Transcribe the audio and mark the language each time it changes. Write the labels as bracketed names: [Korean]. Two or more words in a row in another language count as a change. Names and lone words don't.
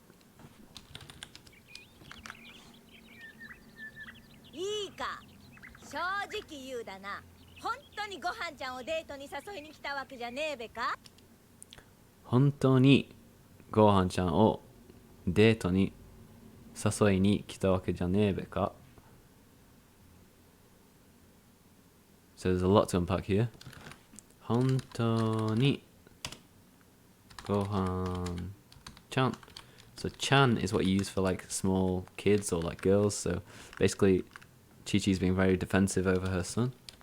[Japanese] 本当にGohan-chanをデートに誘いに来たわけじゃねえべか? [English] So there's a lot to unpack here. [Japanese] Hontoni Gohan-chan. [English] So chan is what you use for like small kids or like girls. So basically, Chi-Chi's being very defensive over her son.